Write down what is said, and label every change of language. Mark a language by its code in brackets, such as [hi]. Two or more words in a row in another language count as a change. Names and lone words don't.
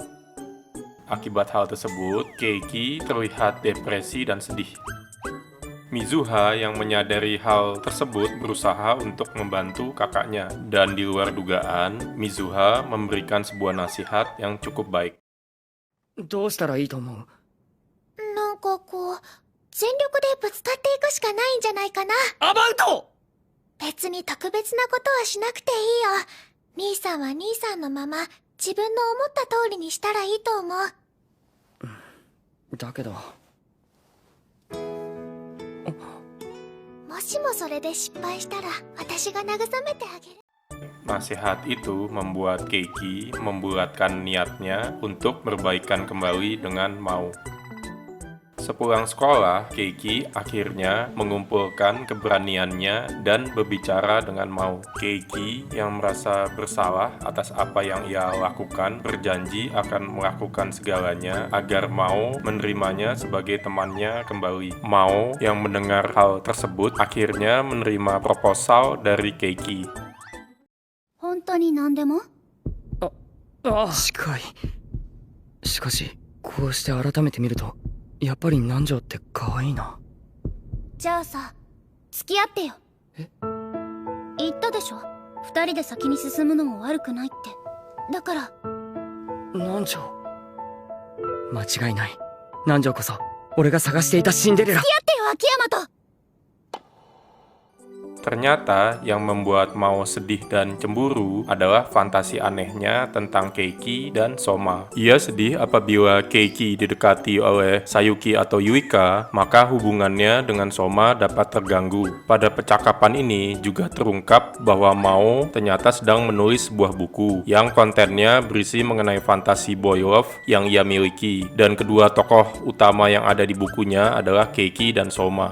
[id] Akibat hal tersebut, Keiki terlihat depresi dan sedih. Mizuha yang menyadari hal tersebut berusaha untuk membantu kakaknya, dan di luar dugaan, Mizuha memberikan sebuah nasihat yang cukup baik. [ja] どうしたらいいと思う？なんかこう、全力でぶつかっていくしかないんじゃないかな。アバウト！別に特別なことはしなくていいよ。兄さんは兄さんのまま、自分の思った通りにしたらいいと思う。だけど。もしもそれで失敗したら、私が慰めてあげる。 [id] Nasihat itu membuat Keiki membulatkan niatnya untuk berbaikan kembali dengan Mao. Sepulang sekolah, Keiki akhirnya mengumpulkan keberaniannya dan berbicara dengan Mao. Keiki yang merasa bersalah atas apa yang ia lakukan berjanji akan melakukan segalanya agar Mao menerimanya sebagai temannya kembali. Mao yang mendengar hal tersebut akhirnya menerima proposal dari Keiki. [ja] 本当に何でも？近い。しかし、こうして改めて見ると、やっぱり南條って可愛いな。じゃあさ、付き合ってよ。え？言ったでしょ。二人で先に進むのも悪くないって。だから。南條。間違いない。南條こそ、俺が探していたシンデレラ。付き合ってよ、秋山と。 [id] Ternyata yang membuat Mao sedih dan cemburu adalah fantasi anehnya tentang Keiki dan Soma. Ia sedih apabila Keiki didekati oleh Sayuki atau Yuika, maka hubungannya dengan Soma dapat terganggu. Pada percakapan ini juga terungkap bahwa Mao ternyata sedang menulis sebuah buku yang kontennya berisi mengenai fantasi [en] boy love [id] yang ia miliki, dan kedua tokoh utama yang ada di bukunya adalah Keiki dan Soma.